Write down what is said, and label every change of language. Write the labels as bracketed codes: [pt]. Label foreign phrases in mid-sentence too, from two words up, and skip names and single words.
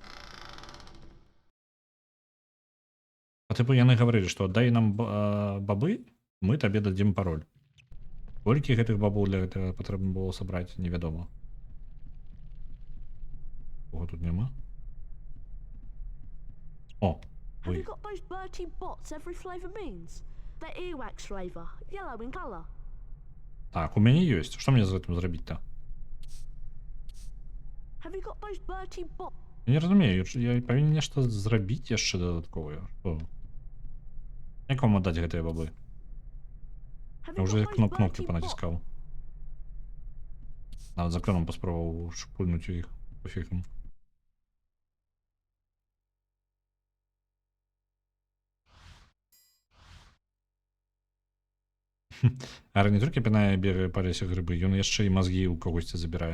[be] А типу яны гаварылі, што дай нам бабы, мы табе дадзім пароль. Колькі гэтых бабоў для гэтага патрэбна было сабраць, невядома. Кого тут няма? О, [en] Have [be] вы. [en] you got those Bertie Bott's every flavour beans? They're earwax flavour, yellow in colour. [be] Так, у мяне ёсць. Што мне з гэтым зрабіць-то? [en] Have you got those Bertie Bott's? [be] Я не разумею, я павінен нешта зрабіць яшчэ дадатковае. Што? Як вам отдать гэтыя бабы? [en] Have [be] Я [en] you [ru] уже [en] got those [ru] кнопки [en] Bertie [ru] понатискал. [be] Нават за краном паспробовал шпульнуть у іх. [ru] Пофиг ему. [be] Ара не толькі пінае бегае па лесе грыбы, ён яшчэ і мазгі ў когосьці забірае.